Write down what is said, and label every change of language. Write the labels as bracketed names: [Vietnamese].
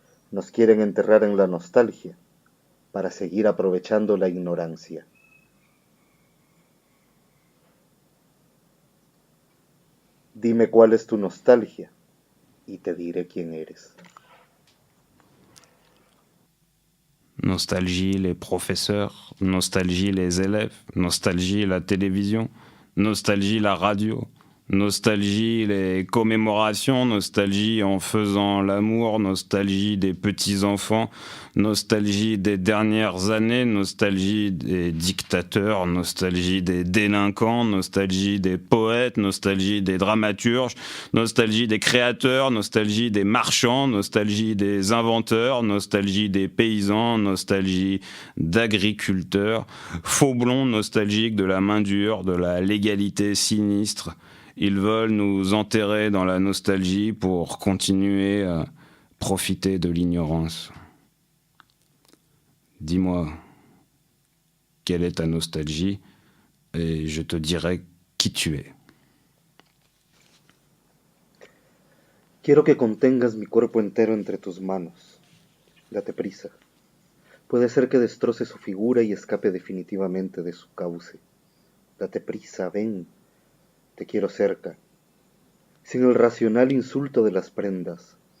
[Spanish] Nos quieren enterrar en la nostalgia para seguir aprovechando la ignorancia. Dime cuál es tu nostalgia y te diré quién eres. [French] Nostalgie les professeurs, nostalgie les élèves, nostalgie la télévision, nostalgie la radio, Nostalgie les commémorations, nostalgie en faisant l'amour, nostalgie des petits-enfants, nostalgie des dernières années, nostalgie des dictateurs, nostalgie des délinquants, nostalgie des poètes, nostalgie des dramaturges, nostalgie des créateurs, nostalgie des marchands, nostalgie des inventeurs, nostalgie des paysans, nostalgie d'agriculteurs, faux blonds nostalgiques de la main dure, de la légalité sinistre. Ils veulent nous enterrer dans la nostalgie pour continuer à profiter de l'ignorance. Dis-moi, quelle est ta nostalgie et je te dirai qui tu es. [Spanish] Quiero que contengas mi cuerpo entero entre tus manos. Date prisa. Puede ser que destroce su figura y escape definitivamente de su cauce. Date prisa, ven. Te quiero cerca, sin el racional insulto de las prendas.